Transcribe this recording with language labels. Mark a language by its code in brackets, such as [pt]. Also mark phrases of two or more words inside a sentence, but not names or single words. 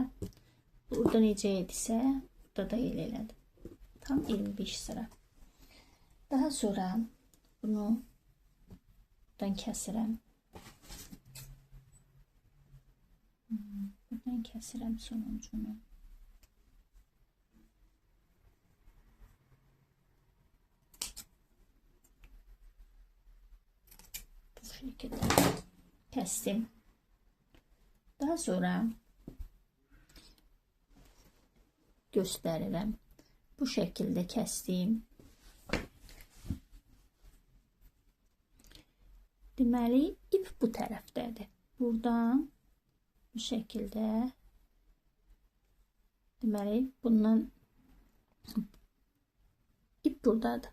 [az] Burada necə idisə, burada da elə elədim. Tam 25 sıra. Daha sonra bunu buradan kəsirəm. Buradan kəsirəm sonuncunu. [tr] Bu şekilde kestim. Daha sonra gösteririm. Bu şekilde kestim. [az] Deməli, ip bu tərəfdədir. Buradan [tr] bu şekilde, [az] deməli, bundan ip buradadır.